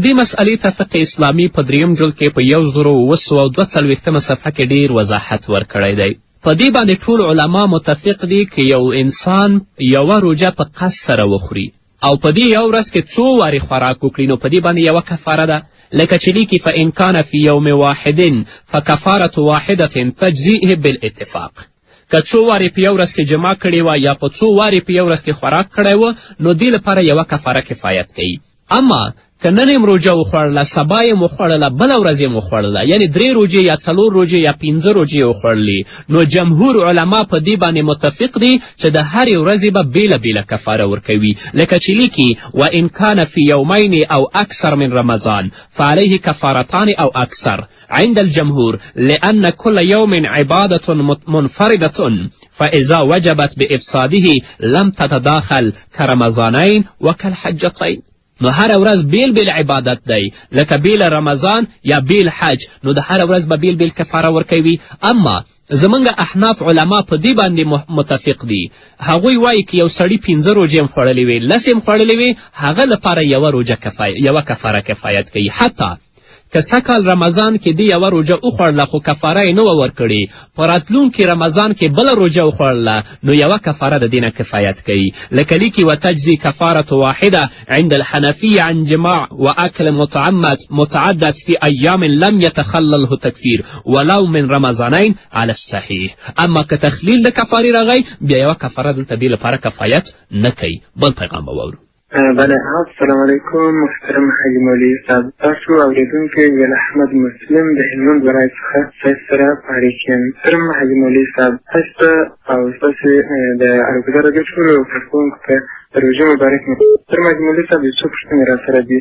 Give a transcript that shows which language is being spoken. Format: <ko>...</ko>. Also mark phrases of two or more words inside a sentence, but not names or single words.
<ps>دې مسئلې ته فقه اسلامي په 3 جلد کې په 1942 صفحه کې ډیر وضاحت ورکړی دی. په دې باندې ټول علما متفق دي که یو انسان یوه روژه په قصد سره وخوري او په دې یو ورځ کې څو وارې خوراک وکړي نو په دې باندې یوه کفاره ده لکه چې لیکي</ps> <ar>فإن کان فی یوم واحد فکفارة واحدة تجزیه بالاتفاق.</ar> <ps>که څو وارې په یو ورځ کې جمع کړې وه یا په څو وارې په یو ورځ کې خوراک کړی و نو دې لپاره یوه کفاره کفایت کوي. اما که نن یم روژه وخوړله سبا یم وخوړله بله ورځ یم وخوړله یعنې 3 روژې یا 4 روژې یا 15 روژې وخوړلې نو جمهور علما په دې باندې متفق دي چې د هرې ورځې به بیله بیله کفاره ورکوي لکه چې لیکي</ps> <ar>وإن کان فی یومین او اکثر من رمضان فعلیه کفارتان او اکثر عند الجمهور لأن كل يوم عبادة منفردة فإذا وجبت بإفساده لم تتداخل كرمضانين وكالحجتين.</ar> <ps>نو هر ورځ بیل بیل عبادت دی لکه بیل رمضان یا بیل حج نو د هر ورځ به بیل بیل کفاره ورکوي. اما زمونږ احناف علما په دې باندې متفق دي. هغوی وایي که یو سړي 15 روژې هم خوړلې وي 10 هم خوړلې وي هغه لپاره یوه کفاره کفایت کوي. حتی که سږکال رمضان کې دې یوه روژه وخوړله خو کفاره یې نه وه ورکړې په راتلونکي رمضان کې بله روژه وخوړله نو یوه کفاره د دې نه کفایت کوي لکه لیکي</ps> <ar>وتجزي کفارة واحدة عند الحنفیة عن جماع واکل متعدد في ایام لم يتخلله تکفیر ولو من رمضانین على الصحیح.</ar> <ps>اما که تخلیل د کفارې راغی بیا یوه کفاره دلته دې لپاره کفایت نه کوي. بل پیغام به واورو. بله</ps> <ar>السلام علیکم</ar> <ps>محترم حاجي مولوي صاحب تاسو اورېدونکی ګل احمد مسلم د هلمند ولایت څخه ستاسو سره فارغ یم. محترم حاجي مولوي صاحب تاسو ته او ستاسو د الګودر د ټولو کارکوونکو ته د روژې مبارک محترم حاجي مولوي صاحب یو څو پوښتنې راسره دي.</ps>